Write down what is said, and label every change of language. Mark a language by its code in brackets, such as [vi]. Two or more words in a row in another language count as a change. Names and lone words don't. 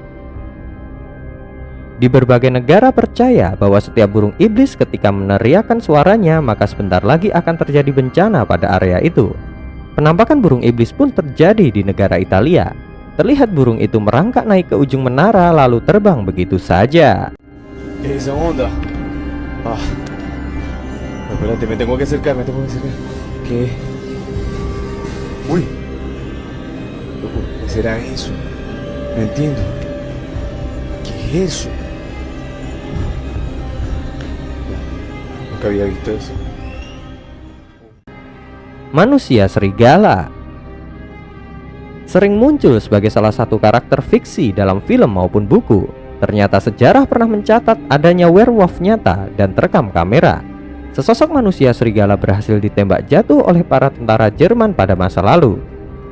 [id] Di berbagai negara percaya bahwa setiap burung iblis ketika meneriakkan suaranya maka sebentar lagi akan terjadi bencana pada area itu. Penampakan burung iblis pun terjadi di negara Italia. Terlihat burung itu merangkak naik ke ujung menara lalu terbang begitu saja. [es] Esa onda. Espérate, me tengo que acercar. ¿Qué? Uy. ¿Qué será eso? No entiendo. ¿Qué es eso? Nunca había visto eso. [id] Manusia serigala sering muncul sebagai salah satu karakter fiksi dalam film maupun buku. Ternyata sejarah pernah mencatat adanya werewolf nyata dan terekam kamera. Sesosok manusia serigala berhasil ditembak jatuh oleh para tentara Jerman pada masa lalu.